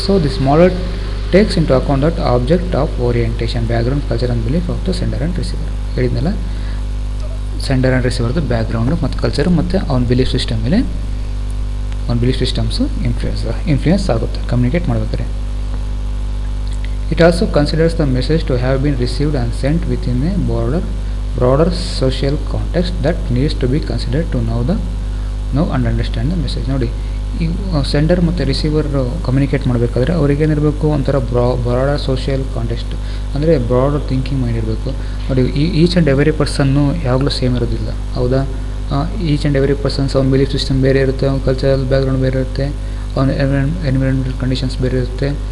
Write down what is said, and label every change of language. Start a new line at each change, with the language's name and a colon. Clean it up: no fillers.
English: So this model takes into account that object of orientation, background, culture and belief of the sender and receiver.
Kannada: ಹೇಳಿದ್ನಲ್ಲ, sender and ರಿಸೀವರ್ದು background ಮತ್ತು culture ಮತ್ತು ಅವ್ನ belief system ಮೇಲೆ, ಅವ್ನ belief systems influence ಆಗುತ್ತೆ communicate ಮಾಡಬೇಕಾದ್ರೆ.
English: It also considers the message to have been received and sent within a broader social context that needs to be considered to know and understand the message.
Kannada: ನೋಡಿ, ಈ sender ಮತ್ತು receiver communicate ಮಾಡಬೇಕಾದ್ರೆ ಅವ್ರಿಗೇನಿರಬೇಕು, ಒಂಥರ broader social context, ಅಂದರೆ broader thinking mind ಇರಬೇಕು. ನೋಡಿ,
English: each and every
Kannada: ಪರ್ಸನ್ನು ಯಾವಾಗಲೂ same ಇರೋದಿಲ್ಲ, ಹೌದಾ?
English: each and every persons
Kannada: ಅವ್ನ ಬಿಲೀಫ್ ಸಿಸ್ಟಮ್ ಬೇರೆ ಇರುತ್ತೆ, ಅವ್ನ ಕಲ್ಚರಲ್ ಬ್ಯಾಕ್ಗ್ರೌಂಡ್ ಬೇರೆ ಇರುತ್ತೆ, ಅವ್ನ ಎನ್ವಿರಾನ್ಮೆಂಟಲ್ ಕಂಡೀಷನ್ಸ್ ಬೇರೆ ಇರುತ್ತೆ.